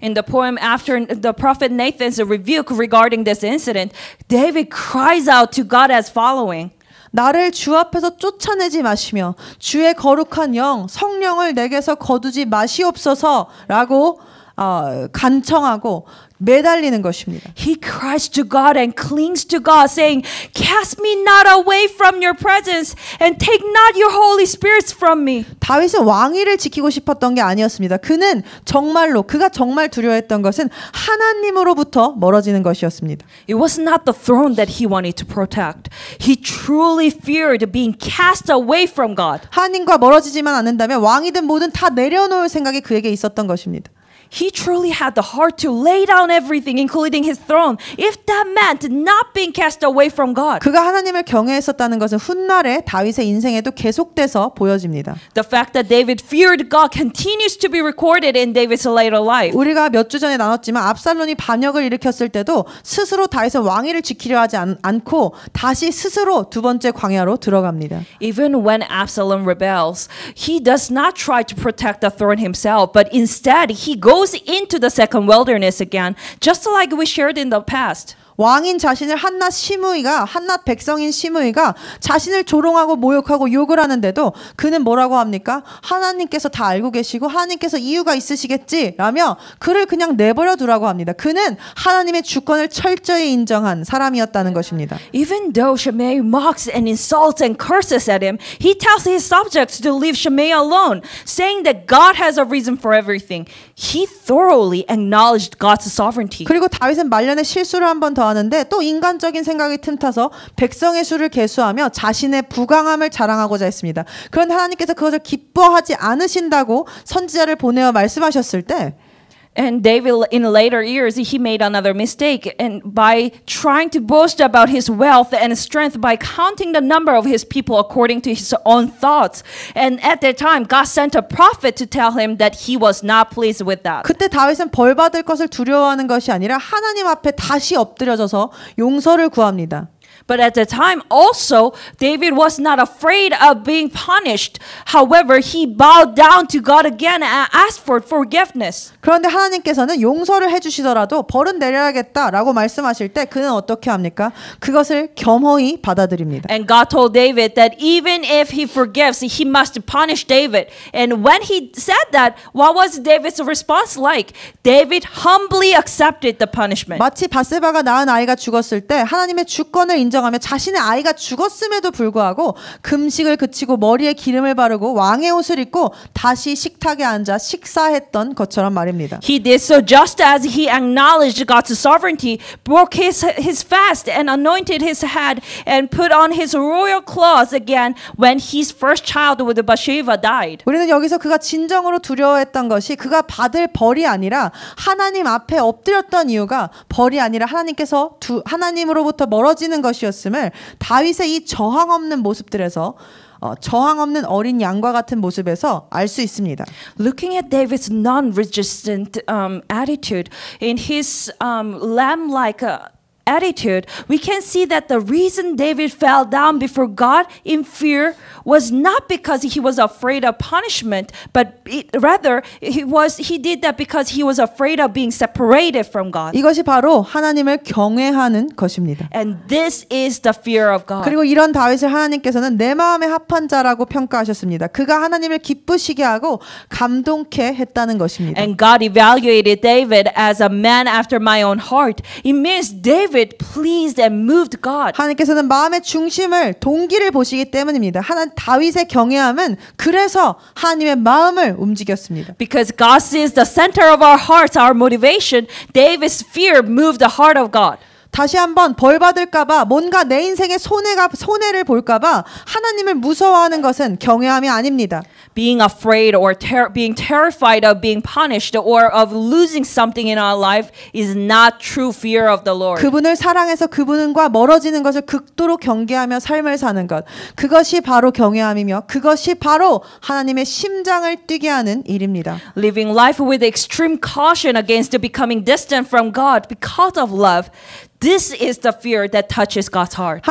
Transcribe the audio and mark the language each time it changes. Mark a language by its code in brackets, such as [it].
[en] In the poem after the prophet Nathan's rebuke regarding this incident, David cries out to God as following. [ko] 나를 주 앞에서 쫓아내지 마시며 주의 거룩한 영 성령을 내게서 거두지 마시옵소서라고 간청하고 매달리는 것입니다. [en] He cries to God and clings to God, saying, "Cast me not away from your presence, and take not your Holy Spirit from me." [ko] 다윗은 왕위를 지키고 싶었던 게 아니었습니다. 그가 정말 두려워했던 것은 하나님으로부터 멀어지는 것이었습니다. [en] It was not the throne that he wanted to protect. He truly feared being cast away from God. [ko] 하나님과 멀어지지만 않는다면 왕이든 뭐든 다 내려놓을 생각이 그에게 있었던 것입니다. [en] He truly had the heart to lay down everything, including his throne, if that meant not being cast away from God. [ko] 그가 하나님을 경외했었다는 것은 훗날에 다윗의 인생에도 계속돼서 보여집니다. [en] The fact that David feared God continues to be recorded in David's later life. [ko] 우리가 몇 주 전에 나눴지만 압살론이 반역을 일으켰을 때도 스스로 다윗은 왕위를 지키려 하지 않고 다시 스스로 두 번째 광야로 들어갑니다. [en] Even when Absalom rebels, he does not try to protect the throne himself, but instead he goes into the second wilderness again, just like we shared in the past. [ko] 왕인 자신을 한낱 백성인 시므이가 자신을 조롱하고 모욕하고 욕을 하는데도 그는 뭐라고 합니까? 하나님께서 다 알고 계시고 하나님께서 이유가 있으시겠지 라며 그를 그냥 내버려 두라고 합니다. 그는 하나님의 주권을 철저히 인정한 사람이었다는 것입니다. [en] Even though Shimei mocks and insults and curses at him, he tells his subjects to leave Shimei alone, saying that God has a reason for everything. He thoroughly acknowledged God's sovereignty. [ko] 그리고 다윗은 말년에 실수를 한 번 더 하는데 또 인간적인 생각이 틈타서 백성의 수를 계수하며 자신의 부강함을 자랑하고자 했습니다. 그런데 하나님께서 그것을 기뻐하지 않으신다고 선지자를 보내어 말씀하셨을 때 [en] And David, in later years, he made another mistake, and by trying to boast about his wealth and strength by counting the number of his people according to his own thoughts. And at that time, God sent a prophet to tell him that he was not pleased with that. [ko] 그때 다윗은 벌 받을 것을 두려워하는 것이 아니라 하나님 앞에 다시 엎드려져서 용서를 구합니다. [en] But at the time also, David was not afraid of being punished. However, he bowed down to God again and asked for forgiveness. [ko] 그런데 하나님께서는 용서를 해주시더라도 벌은 내려야겠다라고 말씀하실 때 그는 어떻게 합니까? 그것을 겸허히 받아들입니다. [en] And God told David that even if he forgives, he must punish David. And when he said that, what was David's response like? David humbly accepted the punishment. [ko] 마치 밧세바가 낳은 아이가 죽었을 때 하나님의 주권을 인정하며 자신의 아이가 죽었음에도 불구하고 금식을 그치고 머리에 기름을 바르고 왕의 옷을 입고 다시 식탁에 앉아 식사했던 것처럼 말입니다. [en] He did so just as he acknowledged God's sovereignty, broke his fast and anointed his head and put on his royal clothes again when his first child with Bathsheba died. [ko] 우리는 여기서 그가 진정으로 두려워했던 것이 그가 받을 벌이 아니라 하나님 앞에 엎드렸던 이유가 벌이 아니라 하나님으로부터 멀어지는 것이었음을 다윗의 이 저항 없는 모습들에서 저항 없는 어린 양과 같은 모습에서 알 수 있습니다. [en] Looking at David's non-resistant attitude in his lamb-like attitude, we can see that the reason David fell down before God in fear was not because he was afraid of punishment, but rather he did that because he was afraid of being separated from God. [ko] 이것이 바로 하나님을 경외하는 것입니다. [en] And this is the fear of God. [ko] 그리고 이런 다윗을 하나님께서는 내 마음에 합한 자라고 평가하셨습니다. 그가 하나님을 기쁘시게 하고 감동케 했다는 것입니다. [en] And God evaluated David as a man after my own heart. It means David pleased and moved God. [ko] 하나님께서는 마음의 중심을 동기를 보시기 때문입니다. 다윗의 경외함은 그래서 하나님의 마음을 움직였습니다. [en] Because God sees the center of our hearts, our motivation, David's fear moved the heart of God. [ko] 다시 한번 벌 받을까봐 뭔가 내 인생에 손해를 볼까봐 하나님을 무서워하는 것은 경외함이 아닙니다. [en] Being afraid or being terrified of being punished or of losing something in our life is not true fear of the Lord. [ko] 그분을 사랑해서 그분과 멀어지는 것을 극도로 경계하며 삶을 사는 것, 그것이 바로 경외함이며 그것이 바로 하나님의 심장을 뛰게 하는 일입니다. [en] Living life with extreme caution against becoming distant from God because of love. This is the fear that touches God's heart.